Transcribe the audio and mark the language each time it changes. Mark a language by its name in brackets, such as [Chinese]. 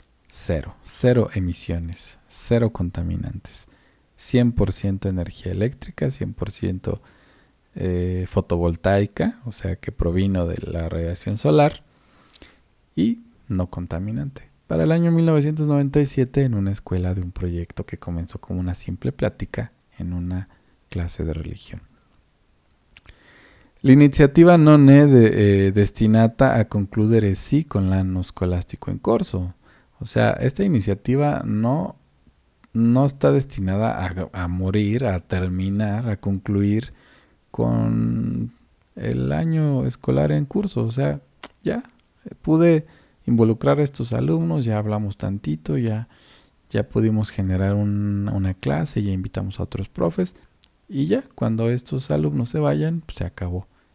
[Spanish] Cero emisiones, cero contaminantes, 100% energía eléctrica, 100% fotovoltaica, o sea que provino de la radiación solar y no contaminante. Para el año 1997 en una escuela de un proyecto que comenzó como una simple plática en una clase de religión. [Italian] L'iniziativa non è destinata a concludere sì con l'anno scolastico in corso. [Spanish] O sea, esta iniciativa no está destinada a morir, a terminar, a concluir con el año escolar en curso. O sea, ya pude involucrar a estos alumnos, ya hablamos tantito, ya pudimos generar una clase, ya invitamos a otros profes y ya cuando estos alumnos se vayan, pues se acabó.